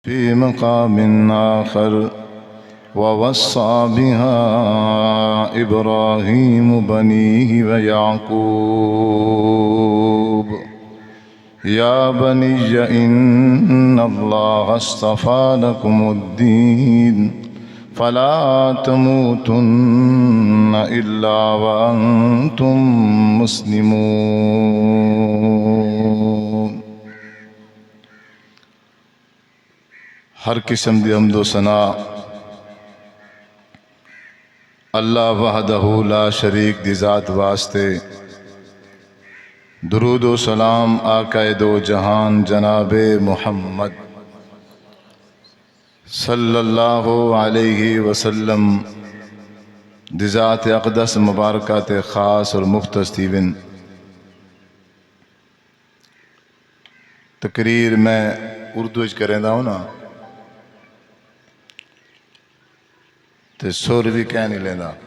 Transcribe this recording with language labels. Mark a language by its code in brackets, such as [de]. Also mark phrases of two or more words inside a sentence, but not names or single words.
[ar] في مقام آخر ووصى بها إبراهيم بنيه ويعقوب يا بني إن الله اصطفى لكم الدين فلا تموتن إلا وأنتم مسلمون। [skr] ہر قسم دی حمد و ثنا [ar] الله وحده لا شريك [skr] دی ذات واسطے. درود و سلام آقائے دو جہان جناب محمد [ar] صلى الله عليه وسلم [skr] دی ذات اقدس مبارکات خاص اور مختص تھیون. تقریر میں اردو چ کریندا ہوں نا تو سر بھی کہہ نہیں لینا.